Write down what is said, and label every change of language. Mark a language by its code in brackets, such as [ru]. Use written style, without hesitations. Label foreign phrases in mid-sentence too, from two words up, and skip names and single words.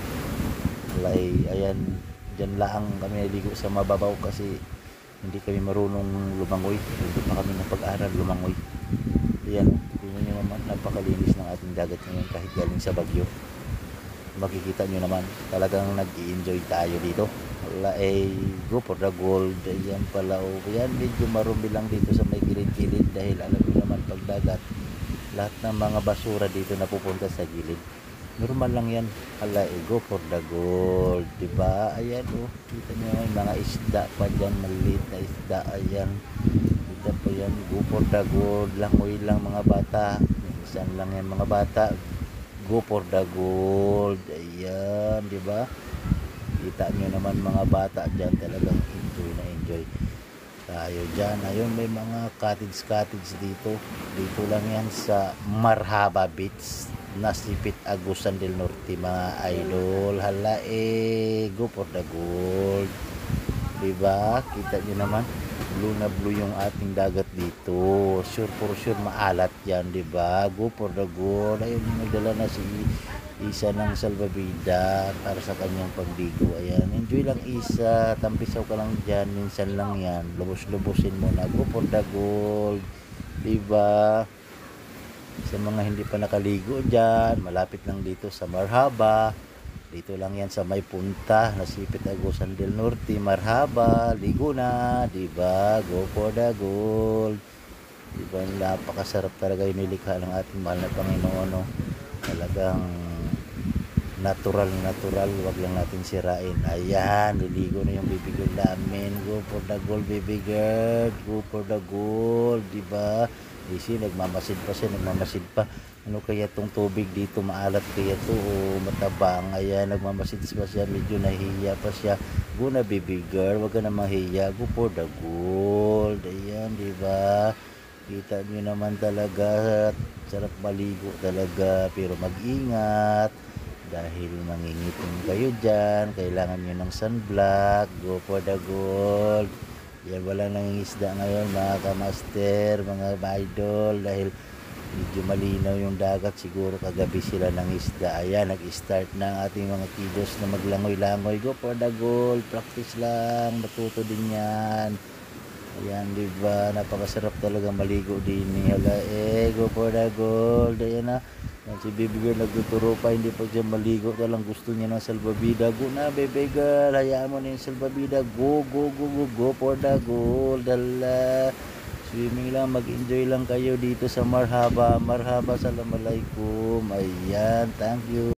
[tl] Ayan, dyan lang kami naligo sa mababaw kasi hindi kami marunong lumangoy. Hindi pa kami napag-aral lumangoy. Ayan, tingnan nyo naman napakalinis ng ating dagat ngayon kahit galing sa Bagyo. Makikita nyo naman talagang nag-i-enjoy tayo dito. [en] Go for the gold. [tl] Ayan pala oh. Ayan, medyo marumi lang dito sa may gilid-gilid dahil alam nyo naman pagdagat lahat ng mga basura dito napupunta sa gilid. Normal lang yan. [en] Go for the gold, [tl] diba? Ayan oh, kita nyo yung mga isda pa dyan, maliit na isda. Ayan, kita po yan. [en] Go for the gold, [tl] langoy lang mga bata. Minsan lang yan mga bata. [en] Go for the gold. [tl] Ayan, diba? Kita nyo naman mga bata dyan, talagang enjoy na enjoy tayo dyan. Ayun, may mga cottage dito. Dito lang yan sa Marhaba Beach, Nasipit, Agusan del Norte mga idol. [en] Go for the gold, [tl] diba? Kita nyo naman blue na blue yung ating dagat dito. [en] Sure for sure [tl] maalat yan, diba? [en] Go for the gold. [tl] Ayun, nagdala na si Isa ng salbabida para sa kanyang pagligo. Ayan, enjoy lang Isa, tampisaw ka lang dyan, minsan lang yan, lubos-lubusin mo na. [en] Go for the gold, [tl] diba? Sa mga hindi pa nakaligo dyan, malapit lang dito sa Marhaba. Dito lang yan sa may punta, Nasipit, Agusan del Norte, Marhaba. Ligo na, diba? [en] Go for the gold, [tl] diba? Napakasarap talaga yung nilikha ng ating mahal na Panginoon, no? Talagang natural, wag lang natin sirain. Ayan, liligo na yung [en] baby girl [tl] namin. [en] Go for the gold, baby girl. Go for the gold, [tl] diba? Easy, nagmamasid pa. Ano kaya tong tubig dito, maalat kaya to o matabang? Ayan, nagmamasid pa siya, medyo nahihiya pa siya. Go na [en] baby girl, [tl] wag ka na mahiya. [en] Go for the gold. [tl] Ayan, diba? Kita nyo naman talaga, sarap maligo talaga, pero mag-ingat dahil mangingitim kayo dyan. Kailangan nyo ng sunblock. [en] Go for the gold. [tl] Yan, walang nangingisda ngayon mga kamaster, mga idol, dahil medyo malinaw yung dagat. Siguro kagabi sila ng isda. Ayan, nag-start na ang ating mga kiddos na maglangoy-langoy. [en] Go for the gold. [tl] Practice lang, matuto din yan. Ayan, diba? Napakasarap talaga maligo din. [en] Go for the gold. [tl] Ayan na. Yan, si baby girl nagtuturo pa, hindi pa siya maligo, talang gusto niya ng salbabida. Go na [en] baby girl, [tl] hayaan mo na yung salbabida. [en] Go for the gold. [tl] Swimming lang, mag-enjoy lang kayo dito sa Marhaba. Assalamualaikum. Ayan, [en] thank you.